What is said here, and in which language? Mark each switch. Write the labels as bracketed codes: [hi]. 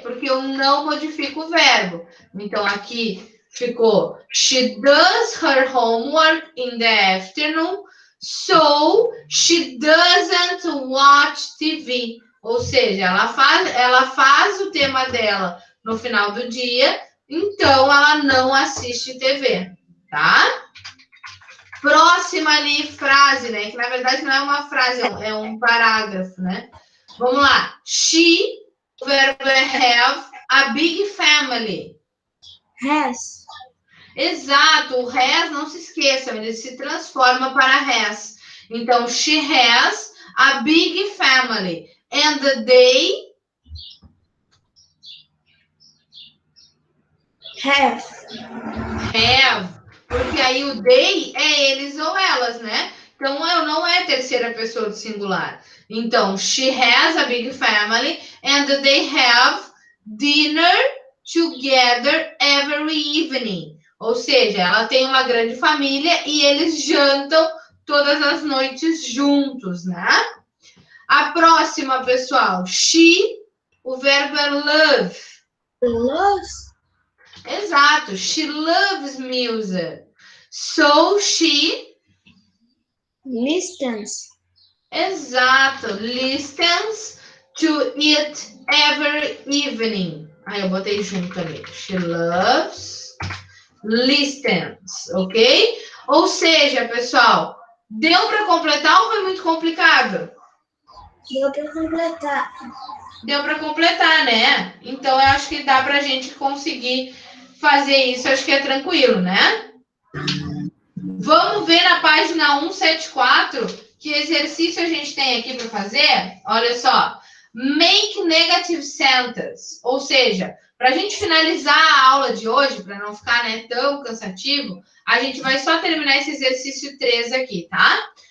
[pt] Porque eu não modifico o verbo. Então, aqui ficou [en] she does her homework in the afternoon, so she doesn't watch TV. [pt] Ou seja, ela faz o tema dela no final do dia, então ela não assiste TV, tá? Próxima ali frase, né? Que na verdade não é uma frase, é um parágrafo, né? Vamos lá. She, o verbo é [en] have a big family. Has. [pt] Exato, o has, não se esqueçam, ele se transforma para has. Então, [en] she has a big family. And they Have. Have. [pt] Porque aí o they é eles ou elas, né? Então, não é terceira pessoa do singular. Então, [en] she has a big family and they have dinner together every evening. [pt] Ou seja, ela tem uma grande família e eles jantam todas as noites juntos, né? A próxima, pessoal, she, o verbo é love. [en] Loves. [pt] Exato, [en] she loves music. So she... Listens. [pt] Exato, [en] listens to it every evening. [pt] Aí eu botei junto ali. [en] She loves, listens, [pt] ok? Ou seja, pessoal, deu para completar ou foi muito complicado? Deu para completar. Deu para completar, né? Então eu acho que dá para a gente conseguir fazer isso, acho que é tranquilo, né? Vamos ver na página 174 que exercício a gente tem aqui para fazer. Olha só. [en] Make negative sentence. [pt] Ou seja, para a gente finalizar a aula de hoje, para não ficar, né, tão cansativo, a gente vai só terminar esse exercício 3 aqui, tá?